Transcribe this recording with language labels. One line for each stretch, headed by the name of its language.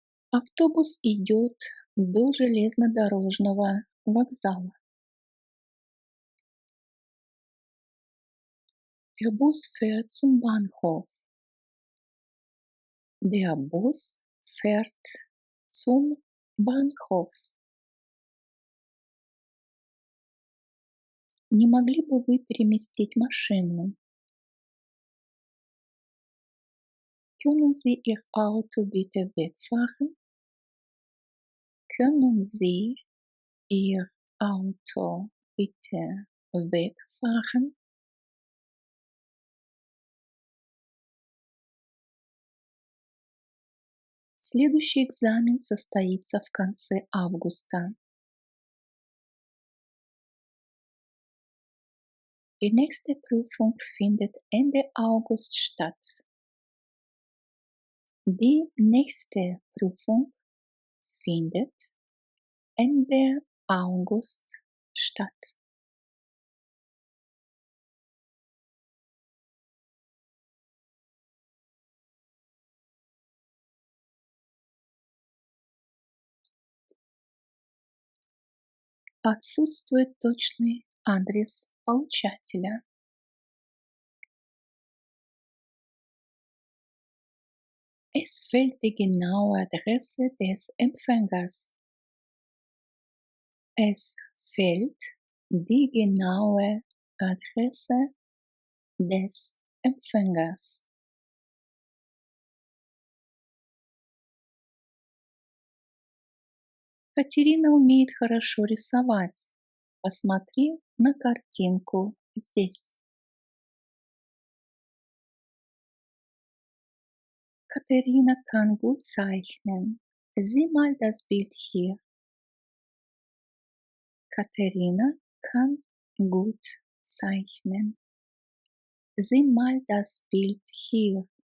Russian: Автобус идет до железнодорожного вокзала.
German: Der Bus fährt zum Bahnhof. Der Bus fährt zum Bahnhof.
Russian: Не могли бы вы переместить машину?
German: Können Sie Ihr Auto bitte wegfahren? Können Sie Ihr Auto bitte wegfahren?
Russian: Следующий экзамен состоится в конце августа.
German: Die nächste Prüfung findet Ende August statt. Die nächste Prüfung findet Ende August statt.
Russian: Отсутствует точный адрес получателя.
German: Es fehlt die genaue Adresse des Empfängers. Es fehlt die genaue Adresse des Empfängers.
Russian: Катерина умеет хорошо рисовать. Посмотри на картинку здесь.
German: Katharina kann gut zeichnen. Sieh mal das Bild hier. Katharina kann gut zeichnen. Sieh mal das Bild hier.